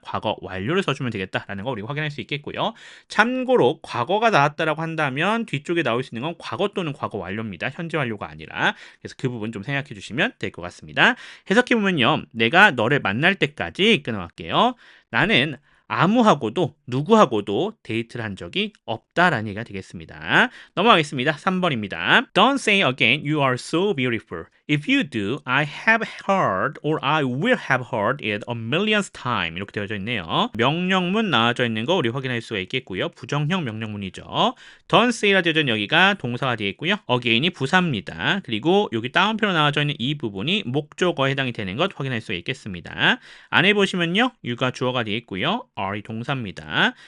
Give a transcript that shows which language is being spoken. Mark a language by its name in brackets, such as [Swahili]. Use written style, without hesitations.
[Korean] 과거 완료를 써주면 되겠다라는 거 우리가 확인할 수 있겠고요. 참고로 과거가 나왔다라고 한다면 뒤쪽에 나올 수 있는 건 과거 또는 과거 완료입니다. 현재 완료가 아니라. 그래서 그 부분 좀 생각해 주시면 될 것 같습니다. 해석해 보면요, 내가 너를 만날 때까지 끊어갈게요. 나는 아무하고도 누구하고도 데이트를 한 적이 없다라는 얘기가 되겠습니다. 넘어가겠습니다. 3번입니다. [English] Don't say again you are so beautiful. If you do, I have heard or I will have heard it a millionth time. [Korean] 이렇게 되어져 있네요. 명령문 나와져 있는 거 우리 확인할 수가 있겠고요. 부정형 명령문이죠. [English] Don't say [Korean] 라 되어져 있는 여기가 동사가 되겠고요. again이 부사입니다. 그리고 여기 따옴표로 나와져 있는 이 부분이 목적어에 해당이 되는 것 확인할 수가 있겠습니다. 안에 보시면요, you가 주어가 되겠고요. are이 동사입니다.